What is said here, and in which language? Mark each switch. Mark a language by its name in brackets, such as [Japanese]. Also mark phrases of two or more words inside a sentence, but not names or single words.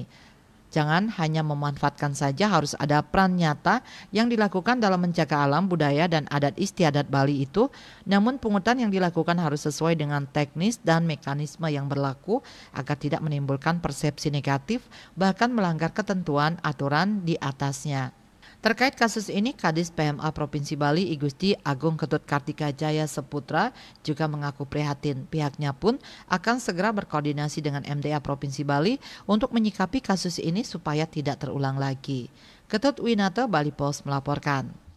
[Indonesian] Jangan hanya memanfaatkan saja, harus ada peran nyata yang dilakukan dalam menjaga alam, budaya, dan adat istiadat Bali itu. Namun pungutan yang dilakukan harus sesuai dengan teknis dan mekanisme yang berlaku agar tidak menimbulkan persepsi negatif, bahkan melanggar ketentuan aturan di atasnya. Terkait kasus ini, Kadis PMA Provinsi Bali I Gusti Agung Ketut Kartika Jaya Seputra juga mengaku prihatin. Pihaknya pun akan segera berkoordinasi dengan MDA Provinsi Bali untuk menyikapi kasus ini supaya tidak terulang lagi. Ketut Winata, Bali Post melaporkan.